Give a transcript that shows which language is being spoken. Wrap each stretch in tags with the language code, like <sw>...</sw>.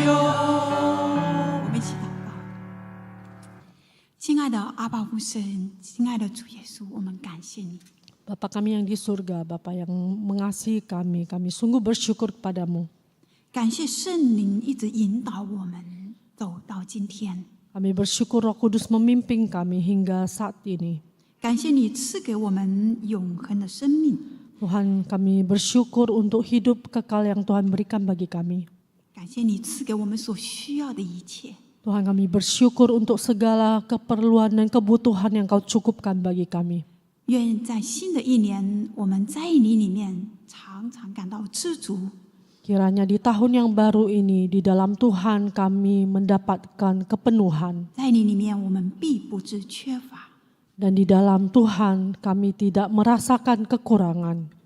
<zh>我们一起祷告。亲爱的阿爸父神，亲爱的主耶稣，我们感谢你。</zh> <id>Bapa kami yang di surga, Bapa yang mengasihi kami, kami sungguh bersyukur kepadamu.</id> <zh>感谢圣灵一直引导我们走到今天，</zh> <id>Kami bersyukur Roh Kudus memimpin kami hingga saat ini.</id> <zh>感谢你赐给我们永恒的生命，</zh> <id>Tuhan, kami bersyukur untuk hidup kekal yang Tuhan berikan bagi kami.</id> <zh>感谢你赐给我们所需要的一切。</zh> <id>Tuhan, kami bersyukur untuk segala keperluan dan kebutuhan yang Kau cukupkan bagi kami.</id> <zh>愿在新的一年，我们在你里面常常感到知足，</zh> <id>Kiranya di tahun yang baru ini, di dalam Tuhan kami mendapatkan kepenuhan.</id> <zh>在你里面我们必不致缺乏。</zh> <id>Dan di dalam Tuhan kami tidak merasakan kekurangan.</id>